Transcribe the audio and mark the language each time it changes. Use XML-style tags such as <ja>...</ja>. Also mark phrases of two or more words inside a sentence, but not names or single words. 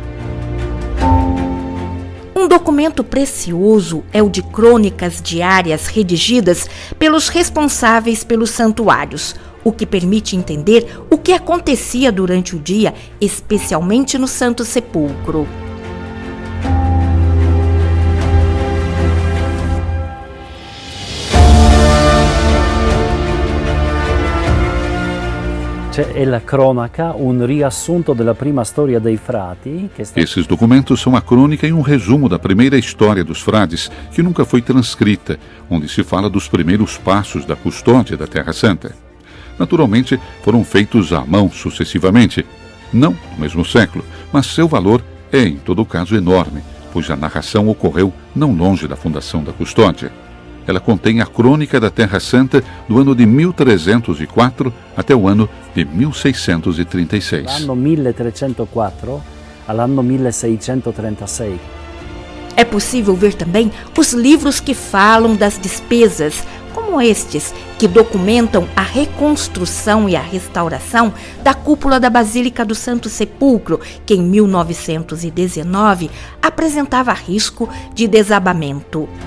<pt>Um documento precioso é o de crônicas diárias redigidas pelos responsáveis pelos santuários, o que permite entender o que acontecia durante o dia, especialmente no Santo Sepulcro.</pt> <it>È la cronaca, un riassunto della prima storia dei frati.</it> <pt>Esses documentos são a crônica e um resumo da primeira história dos frades, que nunca foi transcrita, onde se fala dos primeiros passos da custódia da Terra Santa. Naturalmente, foram feitos à mão sucessivamente, não no mesmo século, mas seu valor é, em todo caso, enorme, pois a narração ocorreu não longe da fundação da custódia. Ela contém a crônica da Terra Santa do ano de 1304 até o ano de 1636.</pt> <it>Dall'anno 1304 all'anno 1636.</it> <pt>É possível ver também os livros que falam das despesas, como estes, que documentam a reconstrução e a restauração da cúpula da Basílica do Santo Sepulcro, que em 1919 apresentava risco de desabamento.</pt>